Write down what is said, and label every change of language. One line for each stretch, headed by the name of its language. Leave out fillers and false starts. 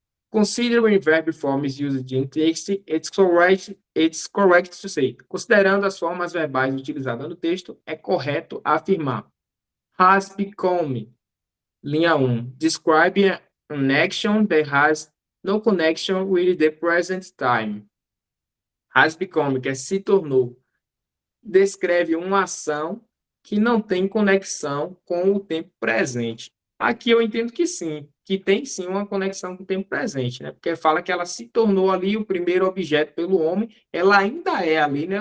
English: Considering verb forms used in text, it's correct to say.
Portuguese: Considerando as formas verbais utilizadas no texto, é correto afirmar.
English: Has become.
Portuguese: Linha 1.
English: Describe an action that has no connection with the present time. Has become,
Portuguese: que é se tornou. Descreve uma ação que não tem conexão com o tempo presente. Aqui eu entendo que sim, que tem sim uma conexão com o tempo presente, né? Porque fala que ela se tornou ali o primeiro objeto pelo homem, ela ainda é ali, né?